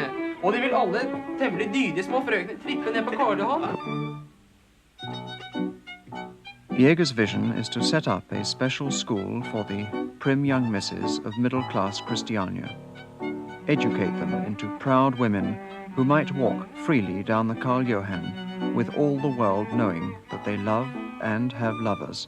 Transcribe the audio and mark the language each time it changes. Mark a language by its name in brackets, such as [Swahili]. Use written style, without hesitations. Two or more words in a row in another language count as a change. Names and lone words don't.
[Norwegian] Og de vil alle temmelig dydige små frøkene trippe ned på Karl Johan. [English] Jäger's vision is to set up a special school for the prim young misses of middle-class Christiania, educate them into proud women who might walk freely down the Karl Johan with all the world knowing that they love and have lovers.